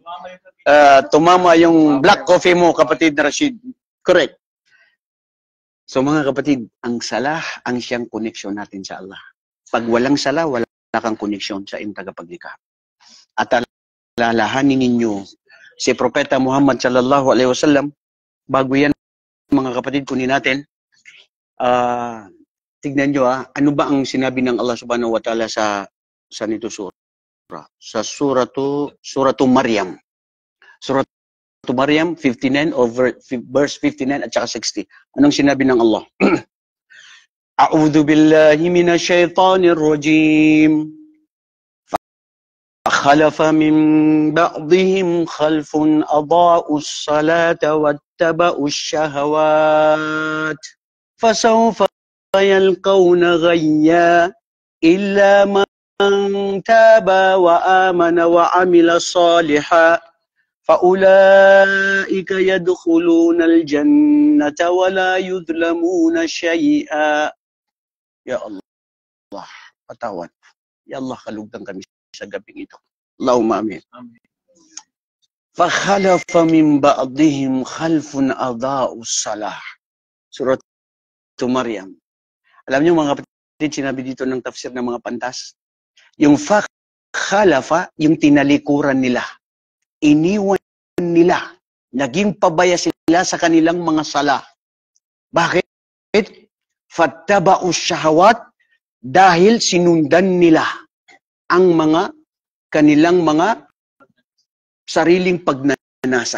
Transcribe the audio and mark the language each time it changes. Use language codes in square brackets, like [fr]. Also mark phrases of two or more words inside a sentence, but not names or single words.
[tl] Tumama yung [en] black coffee [tl] mo, kapatid na Rashid. Correct. So mga kapatid, ang salah ang siyang koneksyon natin sa Allah. Pag walang salah, wala kang koneksyon sa iyong tagapaglikha. At alalahanin ninyo, si Propeta Muhammad [ar] صلى الله عليه وسلم, [tl] bago yan mga kapatid, kunin natin, tignan nyo ano ba ang sinabi ng Allah [ar] سبحانه وتعالى [tl] sa nito surah? Sa suratu Maryam. Suratu Maryam 59 [en] over verse [tl] 59 at saka 60. Anong sinabi ng Allah? [ar] أعوذ بالله من الشيطان الرجيم. فخلف من بعضهم خلف أضاعوا الصلاة واتبعوا الشهوات فسوف يلقون غيا إلا من تاب وآمن وعمل صالحا فأولئك يدخلون الجنة ولا يظلمون شيئا. [tl] Ya Allah, patawad. Ya Allah, kalugdan kami sa gabing ito. [ar] اللهم آمين. فَخَلَفَ مِنْ بَعْضِهِمْ خَلْفٌ أَضَاعُوا الصَّلَاةَ. [tl] Surat Maryam. Alam niyo mga kapatid, sinabi dito ng tafsir ng mga pantas, yung khalafa, yung tinalikuran nila, iniwan nila, naging pabaya sila sa kanilang mga sala. Bakit? [ar] فاتبعوا الشهوات, [tl] dahil sinundan nila ang mga kanilang mga sariling pagnanasa.